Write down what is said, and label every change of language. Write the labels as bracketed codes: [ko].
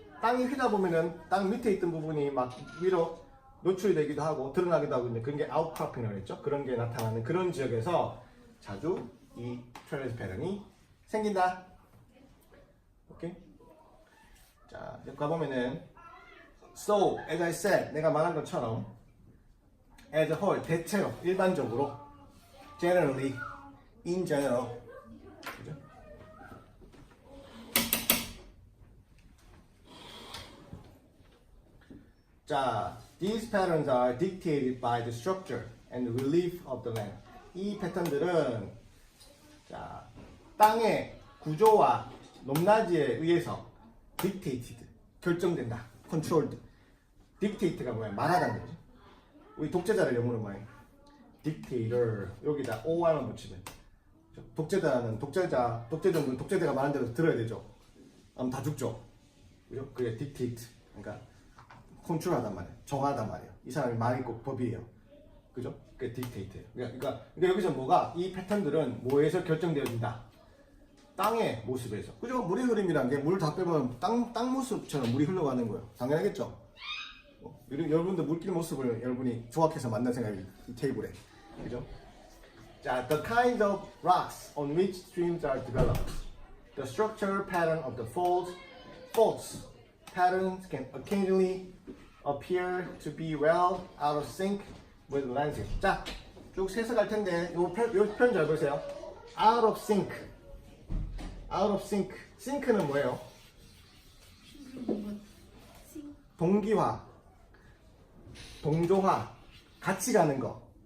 [ko] 땅이 휘다 보면은 땅 밑에 있던 부분이 막 위로 노출이 되기도 하고 드러나기도 하고 있는데 그런 게 outcropping이라고 했죠. 그런 게 나타나는 그런 지역에서 자주 이 트렐리스 패턴이 생긴다. 오케이? 자, 여기 가보면은 [en] So, as I said, [ko] 내가 말한 것처럼 [en] as a whole, [ko] 대체로, 일반적으로 [en] generally, in general [ko] 그죠? [en] 자, these patterns are dictated by the structure and the relief of the land. [ko] 이 패턴들은 자, 땅의 구조와 높낮이에 의해서 dictated, 결정된다. controlled. dictate가 뭐야? 말하다는 거지. 우리 독재자를 영어로 뭐야? dictator. 여기다 OR만 붙이면. 독재자는 독재자는 독재자가 말하는 대로 들어야 되죠. 아무 다 죽죠. 그죠? 그게 dictate. 그러니까 컨트롤하단 말이에요. 정하단 말이에요. 이 사람이 말이 꼭 법이에요. 그죠? 그게 dictate예요. 그러니까 여기서 뭐가 이 패턴들은 뭐에서 결정되어진다. 땅의 모습에서. 그죠? 물의 흐름이란 게 물 다 빼면 땅 모습처럼 물이 흘러가는 거예요. 당연하겠죠? 여러분들 물길 모습을 여러분이 조각해서 만든 생각이 이 테이블에. 그죠? [en] 자, the kind of rocks on which streams are developed. The structural pattern of the faults patterns can occasionally appear to be well out of sync with the landscape. [ko] 자, 쭉 세서 갈 텐데 요 표현 잘 보세요. [en] out of sync. out of sync. sync는 [ko] 뭐예요? 동기화, 동조화, 같이 가는 거.